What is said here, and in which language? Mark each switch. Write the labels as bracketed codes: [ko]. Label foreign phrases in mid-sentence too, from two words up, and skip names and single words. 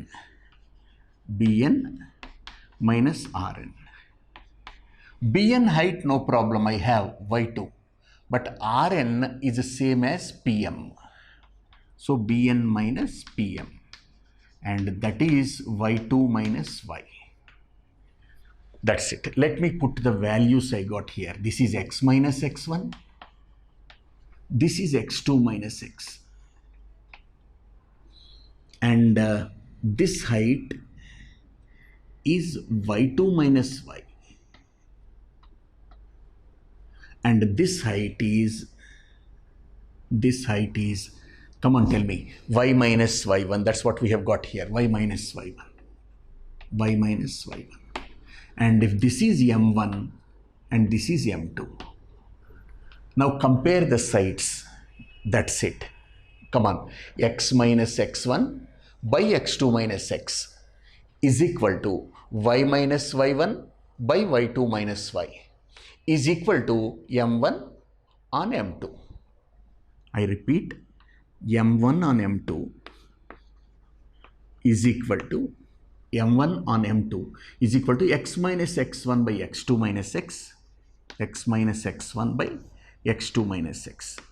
[en] BN minus RN. BN height, no problem, I have Y2. But RN is the same as PM. So Bn minus Pm, and that is y2 minus y. That's it. Let me put the values I got here. This is x minus x1. This is x2 minus x. And this height is y2 minus y. And this height is, come on, tell me, y minus y1. That's what we have got here, y minus y1. Y minus y1. And if this is m1 and this is m2. Now compare the sides. That's it. Come on, x minus x1 by x2 minus x is equal to y minus y1 by y2 minus y is equal to m1 on m2. I repeat, m1 on m2 is equal to m1 on m2 is equal to x minus x1 by x2 minus x, x minus x1 by x2 minus x.